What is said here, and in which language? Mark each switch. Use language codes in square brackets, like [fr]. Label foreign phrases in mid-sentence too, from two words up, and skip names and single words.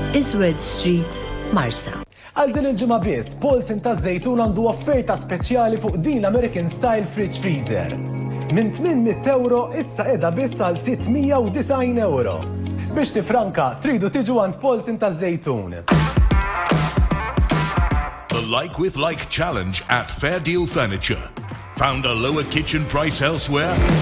[mt] Swed Street, Marsa. Għal din il-ġimgħa biss, Paulson ta' Żejtun għandu offerta speċjali fuq din [en] American Style Fridge Freezer. [mt] Minn 800 euro issa qiegħda biss għal 690 euro. Biex tifranka, tridu tiġu għand Paulson ta' Żejtun. [en] The Like with Like challenge at Fair Deal Furniture. Found a lower kitchen price elsewhere?